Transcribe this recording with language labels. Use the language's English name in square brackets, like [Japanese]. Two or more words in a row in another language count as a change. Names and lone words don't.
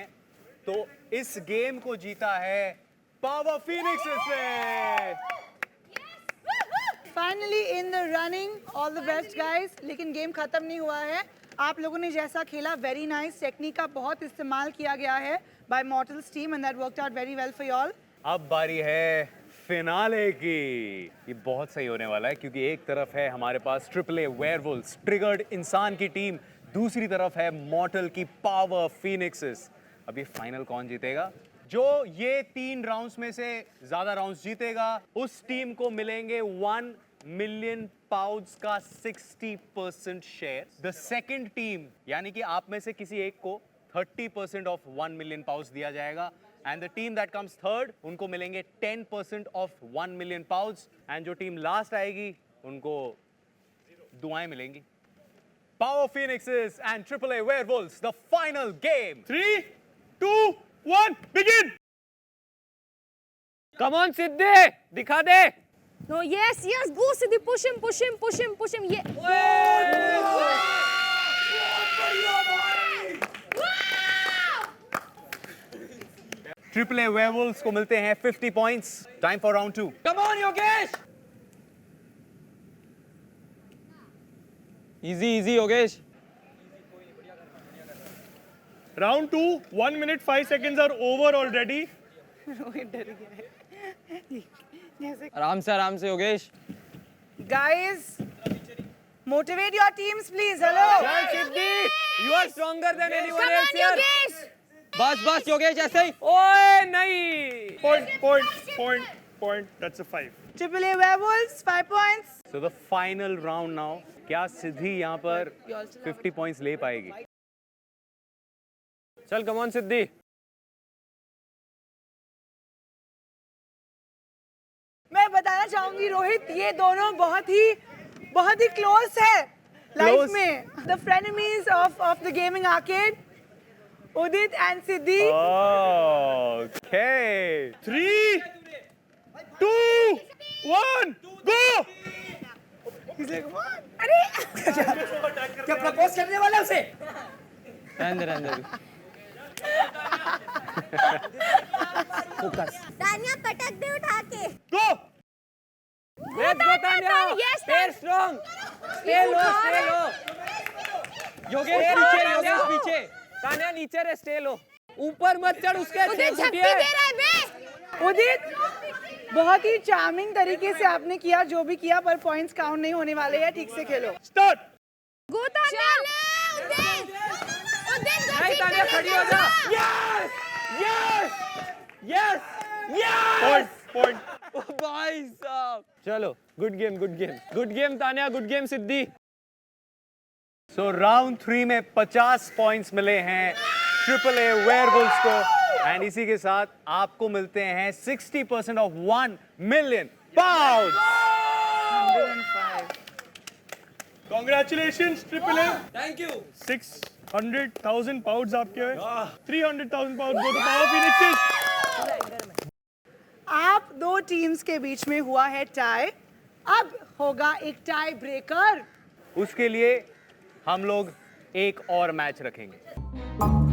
[Hindi] तो इस गेम को जीता है पावर फिनिक्सेस ने. [English] finally in the running. all the best guys. [Hindi] लेकिन गेम खत्म नहीं हुआ है. आप लोगों ने जैसा खेला, [English] very nice. [Hindi] टेक्निक का बहुत इस्तेमाल किया गया है [English] by Mortals team and that worked out very well for you all. [Hindi] अब बारी है फिनाले की. ये बहुत सही होने वाला है क्योंकि एक तरफ है हमारे पास ट्रिपल ए वेयरवुल्व्स ट्रिगर्ड इंसान की टीम, दूसरी तरफ है मॉर्टल की पावर फिनिक्सेस. अब ये फाइनल कौन जीतेगा? जो ये 3 राउंड्स में से ज्यादा राउंड्स जीतेगा उस टीम को मिलेंगे 1 [English] million pounds [Hindi] का 60% शेयर. [English] the second team [Hindi] यानी कि आप में से किसी एक को 30% [English] of 1 million pounds [Hindi] दिया जाएगा. [English] and the team that comes third, [Hindi] उनको मिलेंगे 10% [English] of 1 million pounds. [Hindi] एंड जो टीम लास्ट आएगी उनको दुआएं मिलेंगी. [English] Power Phoenixes and AAA Werewolves, the final game. 3, 2, 1, begin. Come on, Siddhi, [Hindi] दिखा दे. [English] No, yes, yes, go Siddhi, push him, push him, push him, push him. Yeah. AAA Werewolves [Hindi] को मिलते हैं [English] 50 points. Time for round 2. Come on, Yogesh. Easy, easy, Yogesh. Round 2, 1 minute 5 seconds are over already. [Hindi] रोहित डर गया है. जैसे आराम से योगेश. [English] guys, motivate your teams please. Hello. [Hindi] चल सिद्धि, [English] you are stronger than anyone Come else on, here. Yogesh. [Hindi] बस योगेश ऐसे ही. ओए नहीं. [English] Point. That's a 5. AAA Werewolves 5 points. So the final round now. [Hindi] क्या सिद्धि यहाँ पर 50 points ले पाएगी? [English] चल come on सिद्धि. [Hindi] मैं बताना चाहूंगी रोहित, ये दोनों बहुत ही क्लोज है लाइफ [English] Close? [Hindi] में. [English] The frenemies of the gaming arcade, Udit and Siddhi. Okay. 3, 2, 1, go. He's like, what? [Hindi] क्या प्रपोज करने वाला उसे? रहने दे. तानिया पटक दे उठा के. [English] Go. Let's go Tanya. Yes, Stay strong. Stay low. [Hindi] योगेश पीछे. तान्या नीचे रे, [English] stay low. [Hindi] ऊपर मत चढ़, उसके उधर झप्पी दे रहा है बे. उदित, बहुत ही चार्मिंग तरीके से आपने किया जो भी किया, पर [English] points count [Hindi] नहीं होने वाले हैं. ठीक से खेलो. [English] Start. गो तानिया. उदित [Hindi] नहीं तान्या खड़ी हो जा. Yes. [English] Point. [Hindi] ओ भाई साहब. चलो, [English] good game तान्या, good game सिद्धि. So round [Hindi] 3 में 50 points मिले हैं AAA Werewolves को. एंड इसी के साथ आपको मिलते हैं 60% [English] of 1 million pound. [Hindi] 105. [English] Congratulations, AAA. Thank you. [Hindi] 600,000 pounds आपके हैं. [English] 300,000 pounds go to Power Phoenixes. [Hindi] आप दो टीम्स के बीच में हुआ है टाई. अब होगा एक [English] tie breaker. [Hindi] उसके लिए हम लोग एक और मैच रखेंगे.